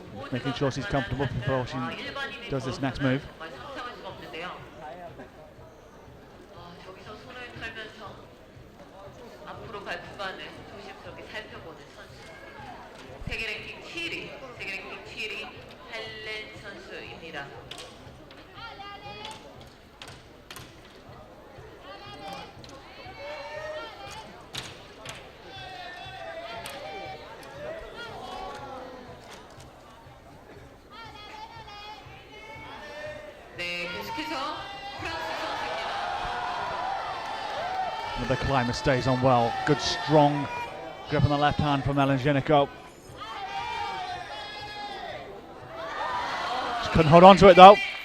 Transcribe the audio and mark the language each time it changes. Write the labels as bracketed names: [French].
[English] Making sure she's comfortable before she does this next move. [Korean] 상상할 수가 없는데요. 저기서 손을 털면서 앞으로 갈 구간을 조심스럽게 살펴보는 선수. 세계 랭킹 7위, 세계 랭킹 7위 헬렌 선수입니다. 네, 계속해서 프랑스 선수입니다. [English] The climber stays on well. Good strong grip on the left hand from Elena. She couldn't hold on to it though.